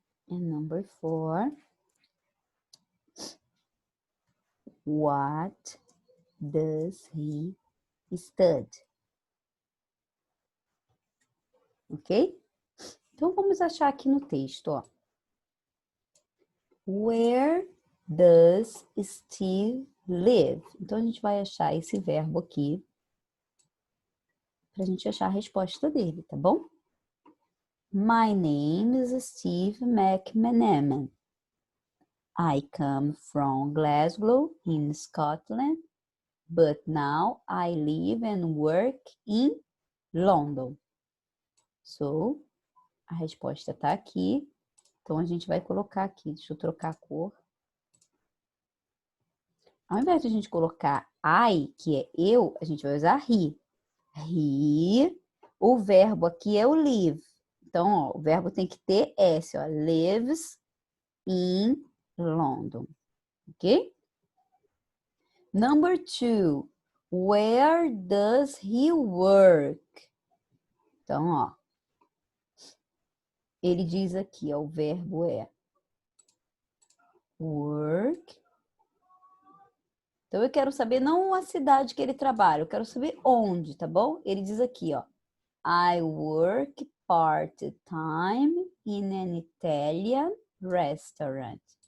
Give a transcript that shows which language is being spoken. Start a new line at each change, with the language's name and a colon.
English: And number 4, what does he study? Ok?
Portuguese: Então, vamos achar aqui no texto, ó.
English: Where does Steve live?
Portuguese: Então, a gente vai achar esse verbo aqui para a gente achar a resposta dele, tá bom?
English: My name is Steve McManaman. I come from Glasgow in Scotland, but now I live and work in London.
Portuguese: So, a resposta está aqui. Então, a gente vai colocar aqui, deixa eu trocar a cor. Ao invés de a gente colocar I, que é eu, a gente vai usar he. He, o verbo aqui é o live. Então, ó, o verbo tem que ter S, ó,
English: lives in London,
Portuguese: ok?
English: Number 2, where does he work?
Portuguese: Então, ó, ele diz aqui, ó, o verbo é work. Então, eu quero saber não a cidade que ele trabalha, eu quero saber onde, tá bom? Ele diz aqui, ó,
English: I work part-time in an Italian restaurant.